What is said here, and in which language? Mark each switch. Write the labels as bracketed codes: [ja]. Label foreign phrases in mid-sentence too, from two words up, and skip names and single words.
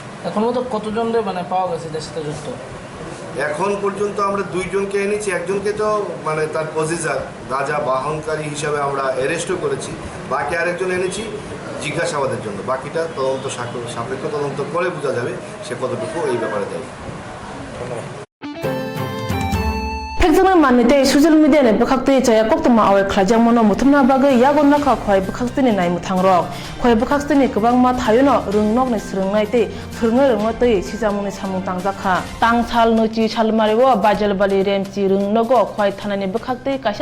[bn] এখন মতো কতজন মানে পাওয়া গেছে যার সাথে যুক্ত? এখন পর্যন্ত আমরা 2 জনকে এনেছি, একজনকে তো মানে তার পজিশন গাঁজা বাহনকারী হিসাবে আমরা অ্যারেস্টও করেছি, বাকি আরেকজন এনেছি জিজ্ঞাসাবাদের জন্য। বাকিটা তদন্ত সাপেক্ষ তদন্ত করে বোঝা যাবে সে কতটুকু এই ব্যাপারে দেয়। [trp] Pekjana manite [en] social media [trp] ne bakhakte chaya Koktwma awe khlajang mono muthumna bagay yagon nakha khoi bakhakte ni nai muthangrok khoi bakhakte ni kwbang ma thayono rungnok ni srungnai te phurngai rungma te sijamuni samung tangjakha tangchal nochi chalmarewo bajalbali remchi rungnogo khoi thanani bakhakte kaisa